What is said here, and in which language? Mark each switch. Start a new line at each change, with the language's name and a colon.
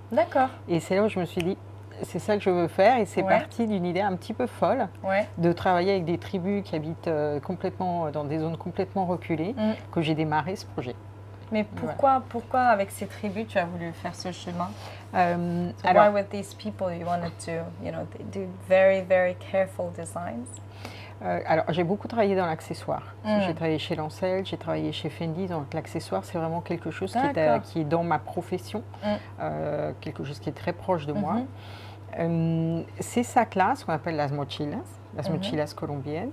French: D'accord. Et c'est là où je me suis dit, c'est ça que je veux faire, et c'est parti d'une idée un petit peu folle Ouais. de travailler avec des tribus qui habitent complètement dans des zones complètement reculées, que j'ai démarré ce projet. Mais pourquoi avec ces tribus tu as voulu faire ce chemin?
English: So
French: Alors,
English: why with these people you wanted to, they do very, very careful designs?
French: alors, j'ai beaucoup travaillé dans l'accessoire. J'ai travaillé chez Lancel, j'ai travaillé chez Fendi, donc l'accessoire, c'est vraiment quelque chose qui est dans ma profession, quelque chose qui est très proche de moi. Ces sacs-là, ce qu'on appelle las mochilas colombiennes,